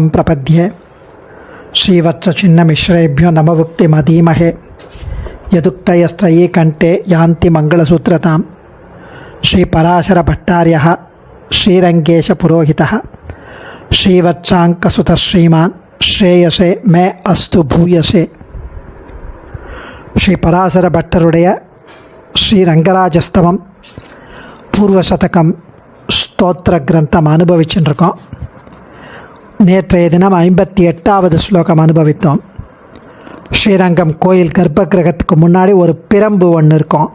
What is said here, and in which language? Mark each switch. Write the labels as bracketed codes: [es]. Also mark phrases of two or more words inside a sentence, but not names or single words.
[sa] प्रपद्ये श्रीवत्सचिन्नमिश्रेभ्यो नमभुक्तिमधीमहे यदुक्तयस्त्रयी कण्ठे यान्ति मङ्गलसूत्रतां श्रीपराशरभट्टार्यः श्रीरङ्गेशपुरोहितः श्रीवत्साङ्कसुतः श्रीमान् श्रेयसे मे अस्तु भूयसे [ta] श्रीपराशरभट्टरुடைய ஸ்ரீரங்கராஜஸ்தவம் பூர்வசதகம் ஸ்தோத்திர கிரந்தம் அனுபவிச்சுருக்கோம். நேற்றைய தினம் 58வது ஸ்லோகம் அனுபவித்தோம். ஸ்ரீரங்கம் கோயில் கர்ப்ப கிரகத்துக்கு முன்னாடி ஒரு பிரம்பு ஒன்று இருக்கும்.